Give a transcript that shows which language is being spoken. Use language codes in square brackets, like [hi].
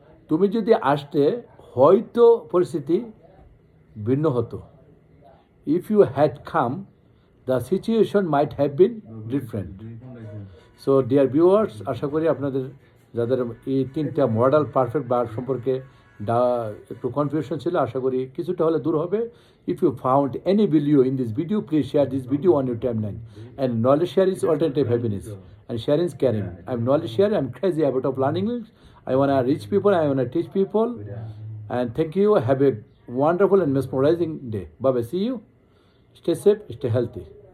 [bn] তুমি যদি আসতে হয়তো পরিস্থিতি ভিন্ন হতো। [en] If you had come, the situation might have been different. So dear viewers, [bn] আশা করি আপনাদের যাদের এই তিনটা মডেল পারফেক্ট ভার্ব সম্পর্কে একটু কনফিউশন ছিল, আশা করি কিছুটা হলে দূর হবে। [en] If you found any video in this video, please share this video on your timeline. And knowledge share is alternative happiness, and sharing is caring. I'm knowledge share. I'm crazy about of learning English. I wanna reach people. I wanna teach people. And thank you. Have a wonderful and mesmerizing day. Bye bye. See you. Stay safe. Stay healthy.